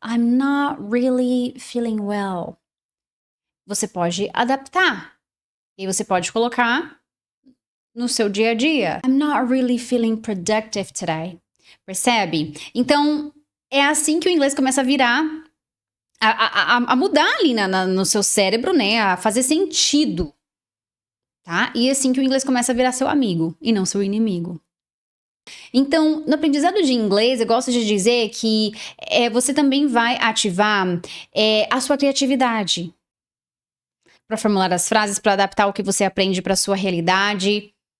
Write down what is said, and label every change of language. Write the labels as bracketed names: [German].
[English] I'm not really feeling well. [Portuguese] Você pode adaptar. E aí você pode colocar no seu dia a dia. [English] I'm not really feeling productive today. [Portuguese] Percebe? Então, é assim que o inglês começa a virar, a mudar ali no seu cérebro, né? A fazer sentido, tá? E é assim que o inglês começa a virar seu amigo e não seu inimigo. Então, no aprendizado de inglês, eu gosto de dizer que você também vai ativar a sua criatividade para formular as frases, para adaptar o que você aprende para sua realidade.